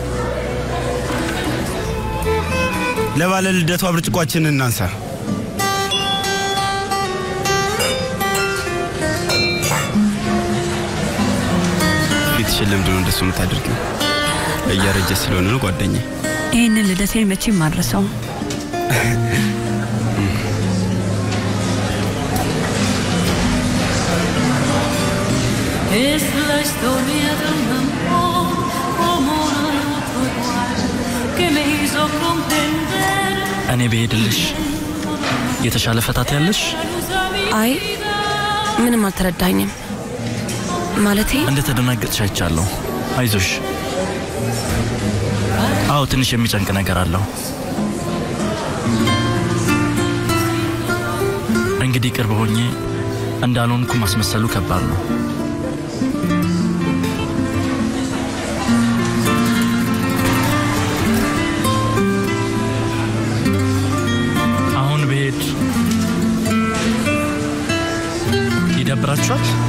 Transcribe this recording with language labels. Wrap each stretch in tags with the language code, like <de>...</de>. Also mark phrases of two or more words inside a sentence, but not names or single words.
<am>ለባለ ልደቷ ብርጭቋችንን እናንሳ። ፊትሽን ለምንድን ነው እንደሱ የምታደርጊው? እያረጀ ስለሆነ ነው ጓደኛዬ። ይህንን ልደቴን መቼም ማድረሰው።</am> <es>Es la historia de un amor como otro igual que me hizo comprender.</es> <am>እኔ ብሄድልሽ የተሻለ ፈታት ያለሽ? አይ ምንም አልተረዳኝም። ማለቴ እንደተደናገጥሽ አይቻለሁ። አይዞሽ። አዎ ትንሽ የሚጨንቅ ነገር አለው። እንግዲህ ቅርብ ሆኜ እንዳልሆንኩ ማስመሰሉ ከባድ ነው። ይደብራችኋል?</am>